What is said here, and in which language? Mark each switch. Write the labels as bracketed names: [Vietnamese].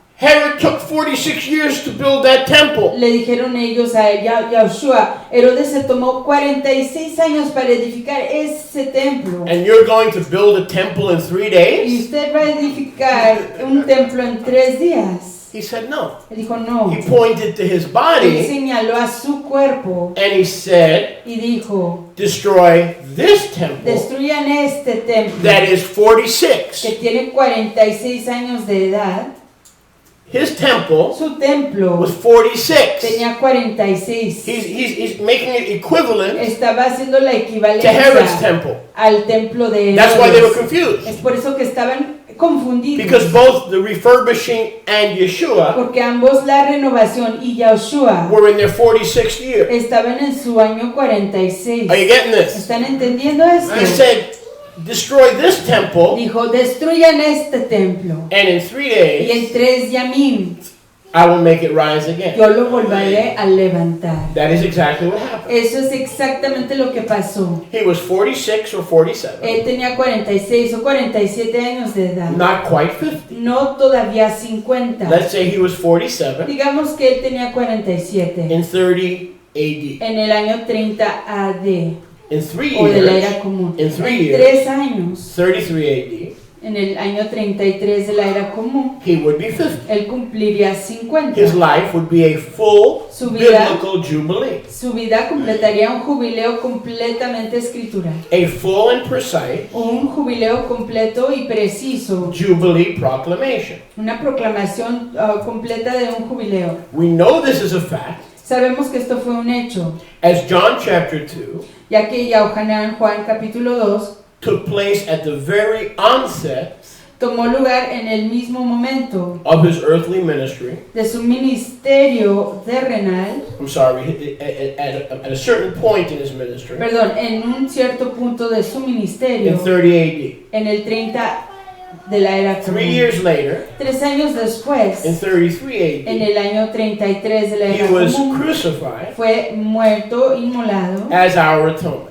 [English] Herod took 46 years to build that temple. [Spanish] le dijeron ellos a él, Yahushua, Herodes se tomó 46 años para edificar ese templo. [English] And you're going to build a temple in 3 [Spanish] ¿Y [English] days? [Spanish] usted va a edificar un templo en 3 días? [English] He said, no. [Spanish] Él dijo, no. [English] He pointed to his [Spanish] Él [English] body [Spanish] señaló a su cuerpo [English] and he said, [Spanish] y dijo, [English] destroy this temple [Spanish] destruyan este templo [English] that is [Spanish] que [English] 46. [Spanish] tiene 46 años de edad. [English] His temple [Spanish] Su templo [English] was 46. [Spanish] tenía 46. [English] He's making it equivalent [Spanish] Estaba haciendo la [English] to Herod's [Spanish] equivalencia [English] temple. [Spanish] al templo de [English] That's why they were [Spanish] Herodes. [English] confused. [Spanish] Es por eso que estaban confundidos. [English] Because both the refurbishing and Yeshua [Spanish] Porque ambos, la renovación y Yahushua, [English] were in their 46th year. [Spanish] estaban en su año 46. [English] Are you getting this? [Spanish] ¿Están entendiendo esto? [English] He said, destroy this temple, [Spanish] Dijo, destruyan este templo. [English] and in 3 [Spanish] Y [English] days [Spanish] en 3 yamim [English] I will make it rise again. [Spanish] yo lo volveré a levantar. [English] That is exactly what happened. [Spanish] Eso es exactamente lo que pasó. [English] He was 46 or 47, [Spanish] Él tenía 46 o 47 años de edad. [English] not quite 50. [Spanish] No todavía 50. [English] Let's say he was 47 [Spanish] Digamos que él tenía 47 [English] in 30 AD. [Spanish] en el año 30 AD [English] In 3 [Spanish] o de la era [English] years, [Spanish] común. [English] in [Spanish] En [English] 3 years, [Spanish] 3 años, [English] 33 [Spanish] en el año 33 de la era común, [English] AD, he would be 50. [Spanish] él cumpliría 50. [English] His life would be a full [Spanish] Su vida- [English] biblical jubilee. [Spanish] Su vida completaría un jubileo completamente escritural. [English] A full and precise [Spanish] Un jubileo completo y preciso. [English] Jubilee proclamation. [Spanish] Una proclamación completa de un jubileo. [English] We know this is a fact, [Spanish] Sabemos que esto fue un hecho, [English] as John chapter 2 [Spanish] ya que Yahushua Juan capítulo 2 [English] took place at the very onset [Spanish] tomó lugar en el mismo momento [English] of his earthly ministry. [Spanish] de su ministerio terrenal, [English] I'm sorry, at a certain point in his ministry, [Spanish] perdón, en un cierto punto de su [English] in [Spanish] ministerio, [English] 30 [Spanish] en el 30 de la era [English] AD. 3 [Spanish] común. [English] years later, [Spanish] 3 años después, [English] in 33 [Spanish] en [English] AD, [Spanish] el año 33 de la [English] he [Spanish] era [English] was [Spanish] común, [English] crucified [Spanish] fue muerto, inmolado, [English] as our atonement.